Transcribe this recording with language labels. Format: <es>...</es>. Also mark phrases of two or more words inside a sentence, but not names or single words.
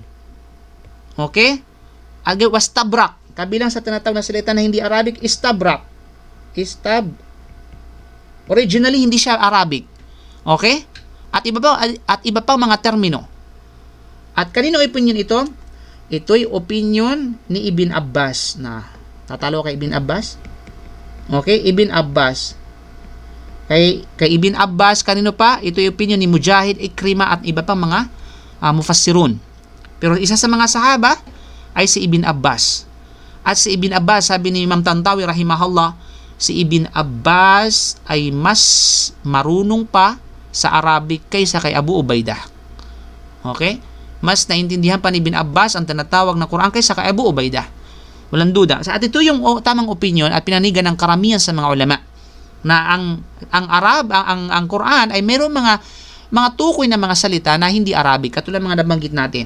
<en>Okay? Wastabrak.</en> <tl>Kabilang sa tinatawag na salita na hindi Arabic, Istabrak. Originally, hindi siya Arabic. Okay? At iba pa mga termino. At kanino opinion ito? Ito'y opinion ni Ibn Abbas. Tatalo kay Ibn Abbas? Okay? Ibn Abbas. Kay Ibn Abbas, kanino pa? Ito'y opinion ni Mujahid, Ikrima at iba pang mga mufassirun. Pero isa sa mga sahaba ay si Ibn Abbas. At si Ibn Abbas, sabi ni Imam Tantawi rahimahullah, si Ibn Abbas ay mas marunong pa sa Arabic kaysa kay Abu Ubaidah.</tl> <en>Okay?</en> <tl>Mas naintindihan pa ni Ibn Abbas ang tinatawag na Quran kaysa kay Abu Ubaidah. Walang duda. At ito yung tamang opinion at pinanigan ng karamihan sa mga ulama na ang Quran ay mayroong mga tukoy na mga salita na hindi Arabic, katulad mga nabanggit natin.</tl>